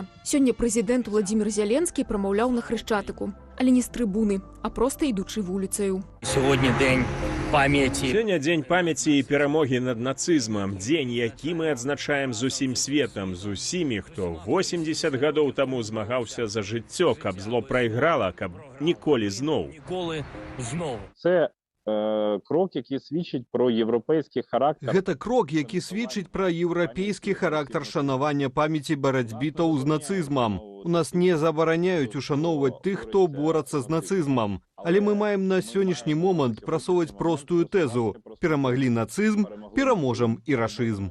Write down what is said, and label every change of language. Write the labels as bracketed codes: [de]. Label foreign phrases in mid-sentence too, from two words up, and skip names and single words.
[be] Сёння прэзідэнт Владзімір Зяленскі прамаўляў на Хрышчатыку, але не з трыбуны, а проста ідучы вуліцаю. Сёння дзень памяці. Сёння дзень памяці і перамогі над нацызмам. Дзень, які мы адзначаем з усім светам, з усімі, хто 80 гадоў таму змагаўся за жыццё, каб зло прайграла, каб ніколі зноў. [uk] Це крок, який свідчить про європейський характер. [be] Гэта крок, [uk] які свідчить [be] пра еўрапейскі характар шанавання памяці барацьбітаў з нацызмам. У нас не забараняюць ушаноўваць тых, хто борацца з нацызмам. Але мы маем на сённяшні момант прасоўваць простую тэзу. Перамаглі нацызм, пераможам і рашызм.